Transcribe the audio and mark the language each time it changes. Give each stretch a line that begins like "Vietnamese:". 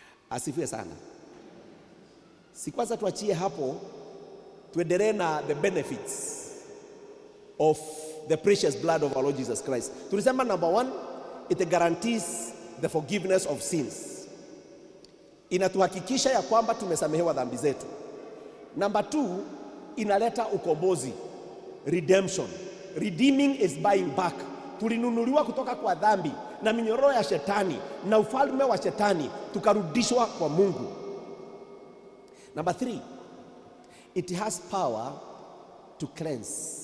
Swahili: Asifiwe sana. Si kwanza tuachie hapo, tuendelee na
English: the benefits of the precious blood of our Lord Jesus Christ.
Swahili: Tulisema
English: number 1, it guarantees the forgiveness of sins.
Swahili: Inatuhakikisha ya kwamba tumesamehewa dhambi zetu. Number 2, inaleta ukombozi, redemption.
English: Redeeming is buying back.
Swahili: Tulinunuliwa kutoka kwa dhambi na minyororo ya shetani na ufalme wa shetani, tukarudishwa kwa Mungu.
English: Number 3, it has power to cleanse.